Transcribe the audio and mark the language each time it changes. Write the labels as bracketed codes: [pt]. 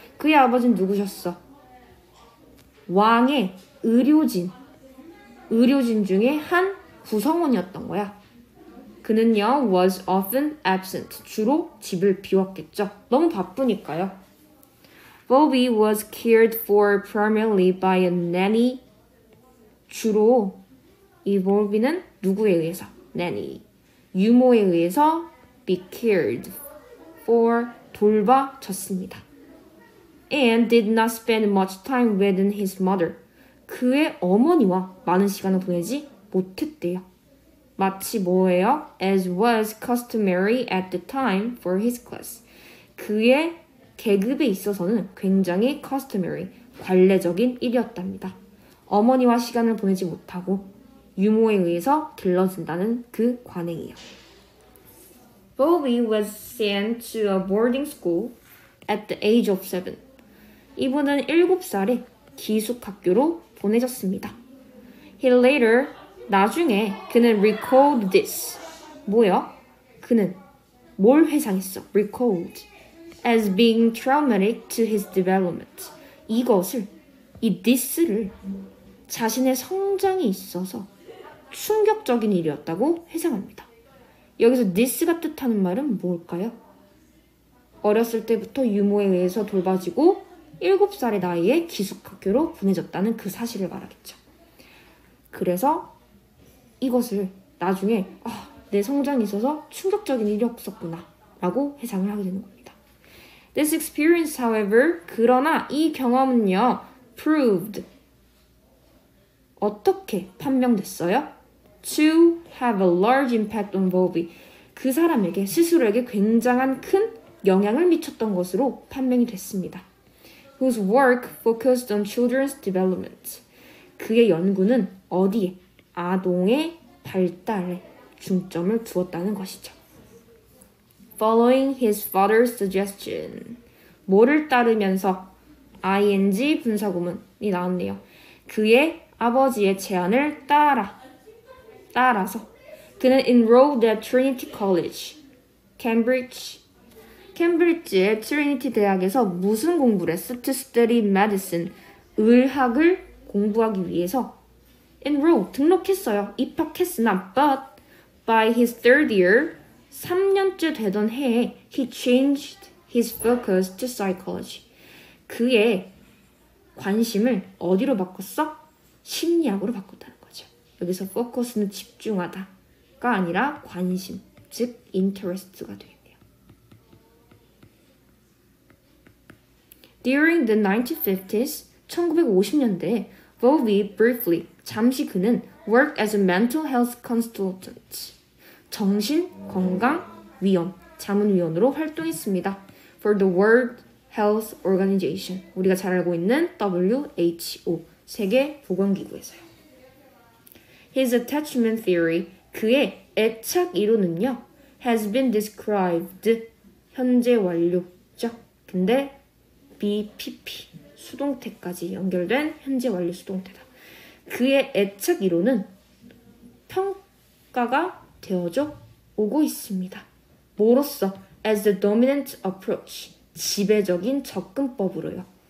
[ko] 그의 아버지는 누구셨어? 왕의 의료진 중에 한 구성원이었던 거야. 그는요, [en] was often absent, [ko] 주로 집을 비웠겠죠. 너무 바쁘니까요. [en] Bowlby was cared for primarily by a nanny. [ko] 주로 이 Bowlby는 누구에 의해서? nanny, 유모에 의해서 [en] be cared for, [ko] 돌봐졌습니다. [en] And did not spend much time with his mother. [ko] 그의 어머니와 많은 시간을 보내지 못했대요. 마치 뭐예요? [en] As was customary at the time for his class. [ko] 그의 계급에 있어서는 굉장히 customary, 관례적인 일이었답니다. 어머니와 시간을 보내지 못하고 유모에 의해서 길러진다는 그 관행이요. [en] Bowlby was sent to a boarding school at the age of 7. [ko] 이분은 7살에 기숙학교로 보내졌습니다. [en] He later, [ko] 나중에 그는 [en] recalled this. [ko] 뭐야? 그는 뭘 회상했어? [en] recalled as being traumatic to his development. [ko] 이것을, 이 this를 자신의 성장에 있어서 충격적인 일이었다고 회상합니다. 여기서 this가 뜻하는 말은 뭘까요? 어렸을 때부터 유모에 의해서 돌봐지고 7살의 나이에 기숙학교로 보내졌다는 그 사실을 말하겠죠. 그래서 이것을 나중에 내 성장에 있어서 충격적인 일이었었구나 라고 회상을 하게 되는 겁니다. [en] This experience, however, [ko] 그러나 이 경험은요, [en] proved, [ko] 어떻게 판명됐어요? [en] To have a large impact on Bowlby. [ko] 그 사람에게, 스스로에게 굉장한 큰 영향을 미쳤던 것으로 판명이 됐습니다. [en] Whose work focused on children's development. [ko] 그의 연구는 어디에? 아동의 발달에 중점을 두었다는 것이죠. [en] following his father's suggestion. [ko] 뭐를 따르면서 ing 분사구문이 나왔네요. 그의 아버지의 제안을 따라서 그는 [en] enrolled at [ko] Trinity College, 캠브리지의 트리니티 대학에서 무슨 공부를 했어? [en] To study medicine, [ko] 의학을 공부하기 위해서 enroll, 등록했어요. 입학했으나 [en] but by his third year, [ko] 3년째 되던 해에 [en] he changed his focus to psychology. [ko] 그의 관심을 어디로 바꿨어? 심리학으로 바꿨다는 거죠. 여기서 focus는 집중하다가 아니라 관심, 즉 interest가 되겠네요. [en] During the 1950s, [ko] 1950년대에 [en] Bowlby briefly, [ko] 잠시 그는 [en] worked as a mental health consultant, [ko] 정신건강위원, 자문위원으로 활동했습니다. [en] For the World Health Organization, [ko] 우리가 잘 알고 있는 WHO, 세계보건기구에서요. [en] His attachment theory, [ko] 그의 애착 이론은요, [en] has been described, [ko] 현재 완료죠. 근데 BPP, 수동태까지 연결된 현재 완료 수동태다. 그의 애착 이론은 평가가 되어져 오고 있습니다. 뭐로써? [en] As the dominant approach, [ko] 지배적인 접근법으로요.